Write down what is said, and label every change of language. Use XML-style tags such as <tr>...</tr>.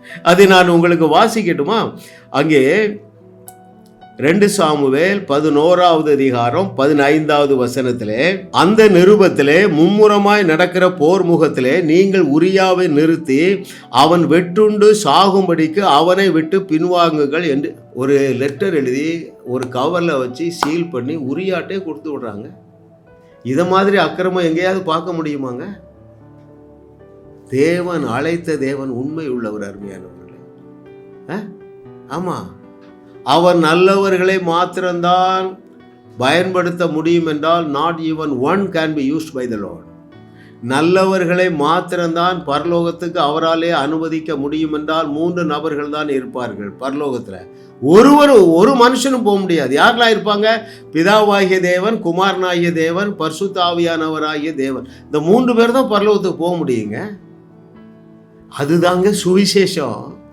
<ta>அதை நான் உங்களுக்கு வாசிக்கட்டுமா? அங்கே 2 சாமுவேல் 11வது அதிகாரம் 15வது வசனத்திலே, அந்த நிருபத்திலே மும்முரமாய் நடக்கிற போர் முகத்திலே நீங்கள் உரியாவை நிறுத்தி அவன் வெட்டுண்டு சாகும்படிக்கு அவனை விட்டு பின்வாங்குங்கள் என்று ஒரு லெட்டர் எழுதி ஒரு கவரில் வச்சு சீல் பண்ணி உரியாட்டே கொடுத்து விடுறாங்க. இதை மாதிரி அக்கிரமம் எங்கேயாவது பார்க்க முடியுமாங்க? தேவன் அழைத்த தேவன் உண்மை உள்ளவர். அருமையானவர்களே, ஆமா, அவர் நல்லவர்களை மாத்திரம்தான் பயன்படுத்த முடியும் என்றால்</ta> <en>not even one can be used by the Lord.</en> <ta>நல்லவர்களை மாத்திரம்தான் பரலோகத்துக்கு அவராலே அனுமதிக்க முடியும் என்றால் 3 நபர்கள் தான் இருப்பார்கள் பரலோகத்தில். ஒரு மனுஷனும் போக முடியாது. யாரெல்லாம் இருப்பாங்க? பிதாவாகிய தேவன், குமாரனாகிய தேவன், பரிசுத்த ஆவியானவராகிய தேவன். இந்த 3 பேர் தான் பரலோகத்துக்கு போக முடியுங்க. அதுதாங்க சுவிசேஷம்.</ta>